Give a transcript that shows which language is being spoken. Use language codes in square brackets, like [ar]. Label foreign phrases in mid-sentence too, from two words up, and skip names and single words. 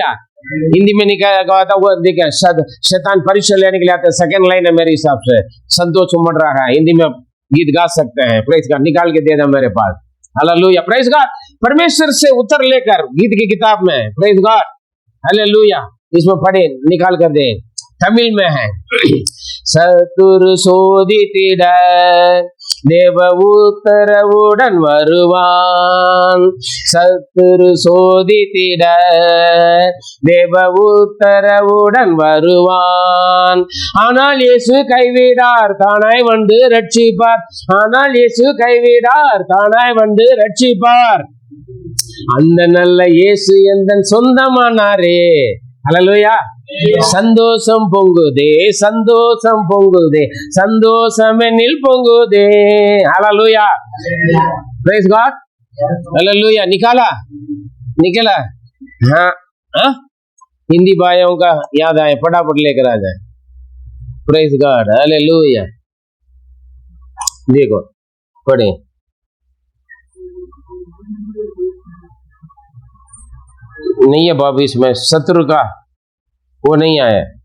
[hi] हिंदी में निकाला गया था वो, देखिए शैतान परीक्षा लेने के लिए आते। [en] second line [hi] है मेरे हिसाब से, संतोष उमड़ रहा है। हिंदी में गीत गा सकते हैं। [en] praise God, [hi] निकाल के दे दे मेरे पास। हालेलुया, [en] praise God. [hi] परमेश्वर से उत्तर लेकर गीत की किताब में, [en] praise God, [hi] हालेलुया। इसमें पढ़े, निकाल कर दे। तमिल में है, [ta] சத்துரு சோதித்திட தேவ உத்தரவுடன் வருவான். சத்துரு சோதித்திட தேவ உத்தரவுடன் வருவான். ஆனால் இயேசு கைவிடார், தானாய் வந்து ரட்சிப்பார். ஆனால் இயேசு கைவிடார், தானாய் வந்து ரட்சிப்பார். அந்த நல்ல இயேசு எந்தன் சொந்தமானாரே. ஹல்லேலூயா. சந்தோஷம் பொங்குதே, சந்தோஷம் பொங்குதே, சந்தோஷம் என்னில் பொங்குதே. [hi] हालेलुया, [en] praise God, [hi] हालेलुया। निकाला, निकला। हाँ, हाँ? हिंदी भाइयों का याद आए, फटाफट लेकर आ जाए। [en] praise God, [hi] हालेलुया। देखो पढ़े, नहीं है बाबू इसमें शत्रु का वो नहीं आया।